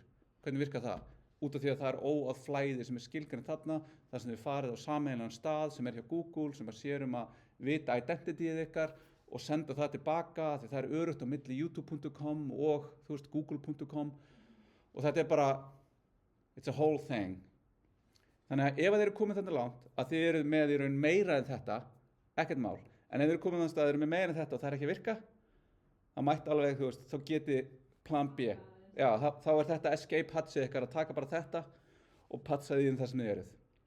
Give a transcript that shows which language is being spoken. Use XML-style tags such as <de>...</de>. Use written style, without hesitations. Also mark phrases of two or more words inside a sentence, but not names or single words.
<is>Hvernig virkar það? Út af því að það er óáð flæði sem er skilgreint þarna, þar sem þið farið á sameiginlegan stað sem er hjá Google, sem sér að vita identityið ykkar og senda það tilbaka, því það er öruggt á milli youtube.com og google.com og þetta er bara,</is> <en>it's a whole thing.</en> <is>Þannig að ef þið eru komið þarna langt að þið eru með í raun meira en þetta, ekkert mál, en ef þið eru komið þannig að þið eru með meira en þetta og það er ekki að virka, það mætti alveg, þá geti plan B. Já, þá er þetta escape hatchið ykkar að taka bara þetta og patsa því það sem þið eruð.</is>